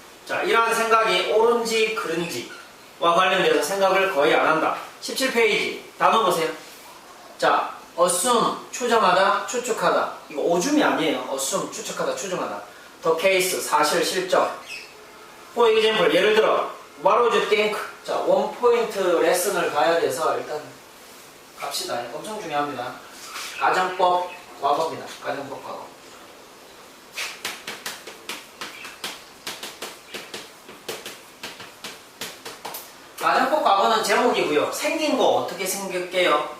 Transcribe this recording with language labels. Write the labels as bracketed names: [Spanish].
[Korean] 자, 이러한 생각이 옳은지 그른지와 관련돼서 생각을 거의 안 한다. 17페이지 단어 보세요. 자, assume 추정하다, 추측하다. 이거 오줌이 아니에요. assume 추측하다, 추정하다. the case 사실, 실적. [English] For example [Korean] 예를 들어 [English] what would you think? [Korean] 자, 원 포인트 레슨을 가야 돼서 일단 갑시다. 엄청 중요합니다. 가정법 과거입니다. 가정법 과거. 가정법 과거는 제목이고요. 생긴 거 어떻게 생겼게요?